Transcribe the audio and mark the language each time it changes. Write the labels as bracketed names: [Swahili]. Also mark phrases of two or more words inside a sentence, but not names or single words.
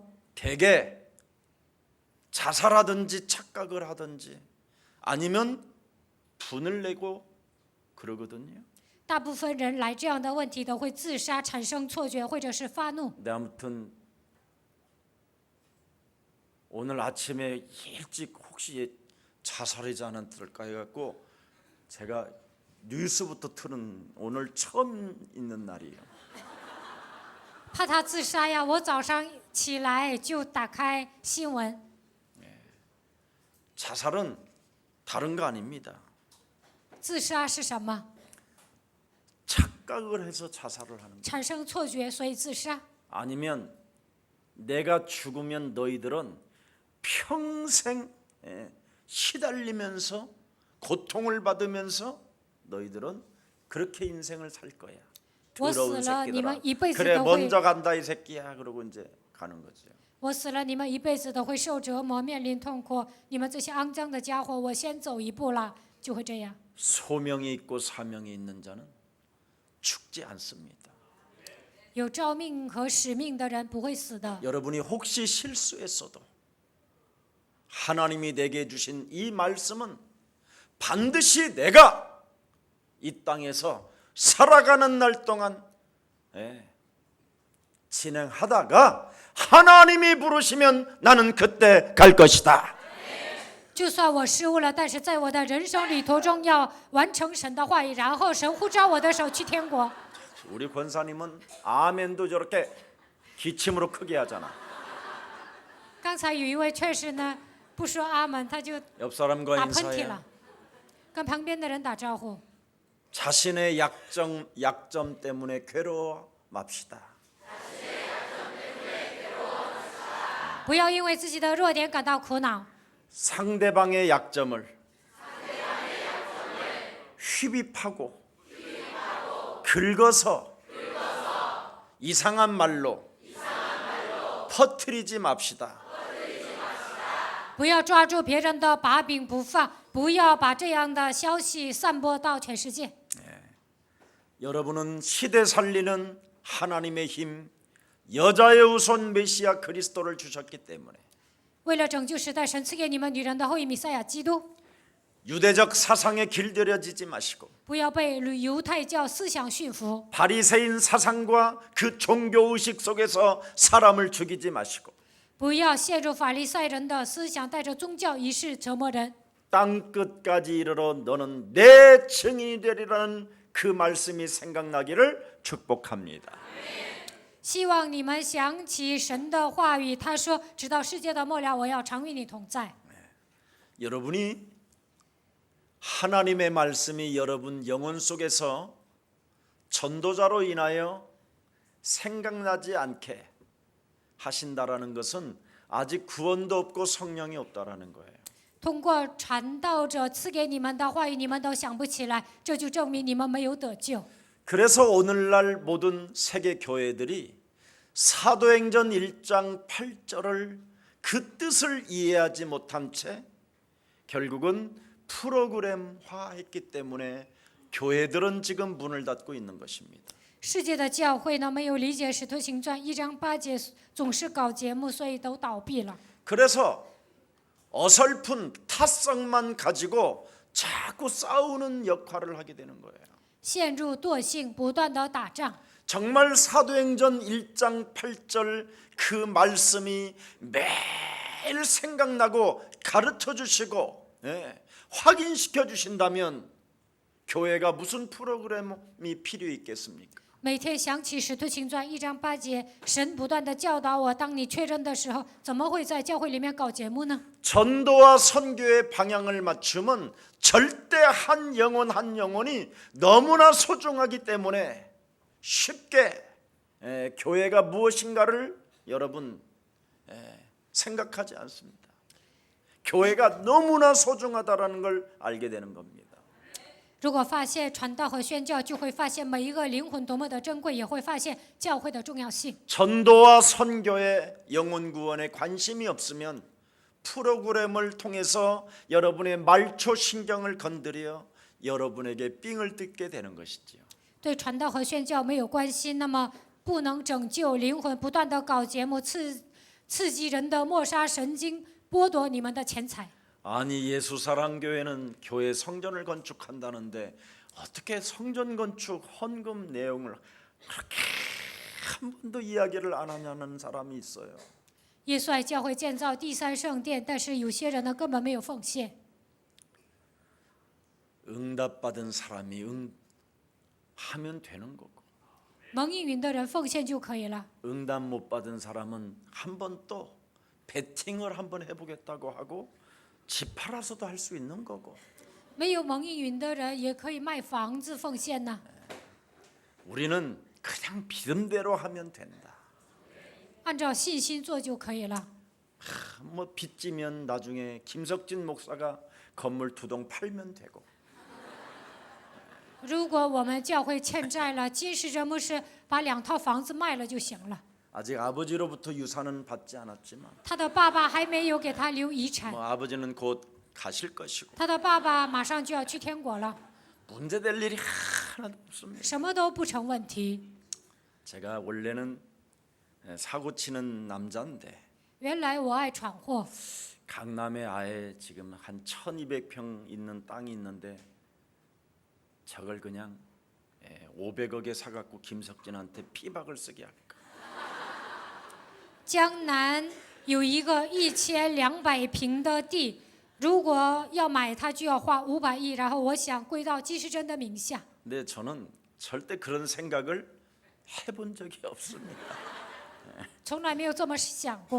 [Korean] 대개 자살하든지 착각을 하든지 아니면 분을 내고 그러거든요. [Chinese] 大部分人来这样的问题都会自杀、产生错觉或者是发怒。 [Korean] 네, 아무튼 오늘 아침에 일찍 혹시 자살하지 않았을까 해갖고 제가 뉴스부터 틀은 오늘 처음 있는 날이에요. [Chinese] 怕他自杀呀，我早上起来就打开新闻。 [Korean] 자살은 다른 거 아닙니다. [Chinese] 自杀是什么？ [Korean] 착각을 해서 자살을 하는 거. [Chinese] 产生错觉，所以自杀。 [Korean] 아니면 내가 죽으면 너희들은 평생 시달리면서 고통을 받으면서 너희들은 그렇게 인생을 살 거야. 더러운 새끼들아. 그래 먼저 간다 이 새끼야. 그러고 이제 가는 거죠. [Chinese] 我死了，你们一辈子都会受折磨，面临痛苦。你们这些肮脏的家伙，我先走一步了，就会这样。 [Korean] 소명이 있고 사명이 있는 자는 죽지 않습니다. [Chinese] 有召命和使命的人不会死的。 [Korean] 여러분이 혹시 실수했어도 하나님이 내게 주신 이 말씀은 반드시 내가 이 땅에서 살아가는 날 동안 진행하다가 하나님이 부르시면 나는 그때 갈 것이다. [Chinese] 就算我失误了，但是在我的人生旅途中要完成神的话语，然后神呼召我的手去天国。 [Korean] 우리 권사님은 아멘도 저렇게 기침으로 크게 하잖아. [Chinese] 刚才有一位确实呢不说阿门，他就 [Korean] 옆 사람과 [Chinese] 打喷嚏 [Korean] 인사해. [Chinese] 了，跟旁边的人打招呼。 [Korean] 자신의 약점 때문에 괴로워 맙시다. [Chinese] 不要因为自己的弱点感到苦恼。 [Korean] 상대방의 약점을 휘비파고 긁어서 이상한 말로 퍼뜨리지 맙시다. [Chinese] 不要抓住别人的把柄不放，不要把这样的消息散播到全世界。 [Korean] 여러분은 시대 살리는 하나님의 힘, 여자의 우선 메시아 그리스도를 주셨기 때문에 [Chinese] 为了拯救时代，神赐给你们女人的后裔弥赛亚基督， [Korean] 유대적 사상에 길들여지지 마시고 [Chinese] 不要被犹太教思想驯服， [Korean] 바리새인 사상과 그 종교 의식 속에서 사람을 죽이지 마시고 [Chinese] 不要陷入法利赛人的思想，带着宗教仪式折磨人。 [Korean] 땅 끝까지 이르러 너는 내 증인이 되리라는 그 말씀이 생각나기를 축복합니다. [Chinese] 希望你们想起神的话语，他说：“直到世界的末了，我要常与你同在。” [Korean] 여러분이 하나님의 말씀이 여러분 영혼 속에서 전도자로 인하여 생각나지 않게 하신다라는 것은 아직 구원도 없고 성령이 없다라는 거예요. [Chinese] 通过传道者赐给你们的话语，你们都想不起来，这就证明你们没有得救。 [Korean] 그래서 오늘날 모든 세계 교회들이 사도행전 1장 8절을 그 뜻을 이해하지 못한 채 결국은 프로그램화했기 때문에 교회들은 지금 문을 닫고 있는 것입니다. [Chinese] 世界的教会呢，没有理解《使徒行传》1章8节，总是搞节目，所以都倒闭了。 [Korean] 그래서 어설픈 타성만 가지고 자꾸 싸우는 역할을 하게 되는 거예요. [Chinese] 陷入惰性，不断的打仗。 [Korean] 정말 사도행전 1장 8절 그 말씀이 매일 생각나고 가르쳐 주시고 확인시켜 주신다면 교회가 무슨 프로그램이 필요 있겠습니까? [Chinese] 每天想起《使徒行传》1章8节，神不断的教导我。当你确认的时候，怎么会在教会里面搞节目呢？ [Korean] 전도와 선교의 방향을 맞추면 절대 한 영혼이 너무나 소중하기 때문에 쉽게 교회가 무엇인가를 여러분 생각하지 않습니다. 교회가 너무나 소중하다라는 걸 알게 되는 겁니다. [Chinese] 如果发现传道和宣教，就会发现每一个灵魂多么的珍贵，也会发现教会的重要性。 [Korean] 전도와 선교의 영혼 구원에 관심이 없으면 프로그램을 통해서 여러분의 말초 신경을 건드려 여러분에게 삥을 뜯게 되는 것이지요. [Chinese] 对传道和宣教没有关系，那么不能拯救灵魂，不断的搞节目，刺激人的抹杀神经，剥夺你们的钱财。 [Korean] 아니 예수사랑교회는 교회 성전을 건축한다는데 어떻게 성전 건축 헌금 내용을 그렇게 한 번도 이야기를 안 하냐는 사람이 있어요. [Chinese] 耶稣爱教会建造第三圣殿，但是有些人呢根本没有奉献。 [Korean] 응답받은 사람이 하면 되는 거고 [Chinese] 蒙应允的人奉献就可以了。 [Korean] 응답 못 받은 사람은 한 번 또 베팅을 한번 해보겠다고 하고 집 팔아서도 할 수 있는 거고 [Chinese] 没有蒙应允的人也可以卖房子奉献呢。 [Korean] 우리는 그냥 믿음대로 하면 된다. [Chinese] 按照信心做就可以了。 [Korean] 뭐 빚지면 나중에 김석진 목사가 건물 2동 팔면 되고 [Chinese] 如果我们教会欠债了，金世哲牧师把2套房子卖了就行了。 [Korean] 아직 아버지로부터 유산은 받지 않았지만 [Chinese] 他的爸爸还没有给他留遗产， [Korean] 뭐 아버지는 곧 가실 것이고 [Chinese] 他的爸爸马上就要去天国了， [Korean] 문제될 일이 하나도 없습니다. [Chinese] 什么都不成问题。 [Korean] 제가 원래는 사고 치는 남자인데 [Chinese] 原来我爱闯祸， [Korean] 강남에 아예 지금 한 1200평 있는 땅이 있는데 저걸 그냥 500억에 사갖고 김석진한테 피박을 쓰게 할까. [Chinese] 江南有一个1200平的地，如果要买它就要花500亿，然后我想归到金世珍的名下。 [Korean] 근데 저는 절대 그런 생각을 해본 적이 없습니다. [Chinese] 从来没有这么想过，